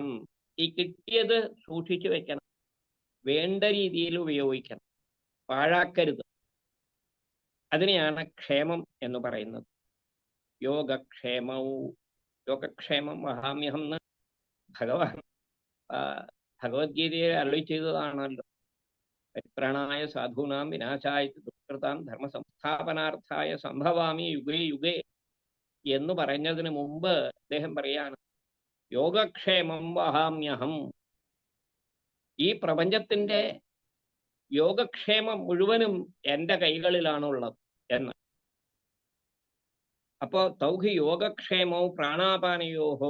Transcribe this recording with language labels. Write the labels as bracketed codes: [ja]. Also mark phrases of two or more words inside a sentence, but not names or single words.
[ml] ഈ കിട്ടിയത് സൂക്ഷിച്ചു വെക്കണം, വേണ്ട രീതിയിൽ ഉപയോഗിക്കണം, പാഴാക്കരുത്. അതിനെയാണ് ക്ഷേമം എന്ന് പറയുന്നത്. യോഗക്ഷേമവും [sa] യോഗക്ഷേമം വഹാമ്യഹം [ml] എന്ന് ഭഗവാൻ ഭഗവത്ഗീതയെ അരുളി ചെയ്തതാണല്ലോ. [sa] പരിത്രാണായ സാധൂനാം വിനാശായ ദുഷ്കൃതാം ധർമ്മ സംസ്ഥാപനാർത്ഥായ സംഭവാമി യുഗേ യുഗേ [ml] എന്ന് പറഞ്ഞതിന് മുമ്പ് അദ്ദേഹം പറയാണ് [sa] യോഗക്ഷേമം വഹാമ്യഹം. [ml] ഈ പ്രപഞ്ചത്തിന്റെ യോഗക്ഷേമം മുഴുവനും എൻ്റെ കൈകളിലാണുള്ളത് എന്ന്. [sa] അപ്പോ തൗഹി യോഗക്ഷേമോ പ്രാണാപാനയോഹോ.